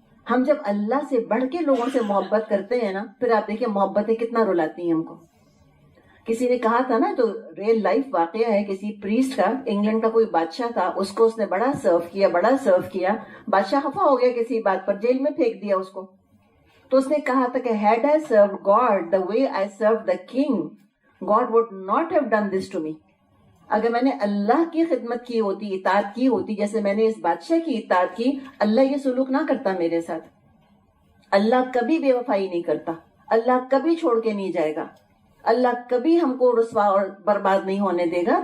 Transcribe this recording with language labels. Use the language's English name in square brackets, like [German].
[Urdu] ہم جب اللہ سے بڑھ کے لوگوں سے محبت کرتے ہیں نا, پھر آپ دیکھیں محبتیں کتنا رلاتی ہیں ہم کو. کسی نے کہا تھا نا, تو ریل لائف واقعہ ہے, کسی پریسٹ کا, انگلینڈ کا کوئی بادشاہ تھا, اس کو اس نے بڑا سرو کیا. بادشاہ خفا ہو گیا کسی بات پر, جیل میں پھینک دیا اس کو. تو اس نے کہا تھا کہ [English] had I served God the way I served the king, God would not have done this to me. [Urdu] اگر میں نے اللہ کی خدمت کی ہوتی, اطاعت کی ہوتی جیسے میں نے اس بادشاہ کی اطاعت کی, اللہ یہ سلوک نہ کرتا میرے ساتھ. اللہ کبھی بے وفائی نہیں کرتا, اللہ کبھی چھوڑ کے نہیں جائے گا, اللہ کبھی ہم کو رسوا اور برباد نہیں ہونے دے گا.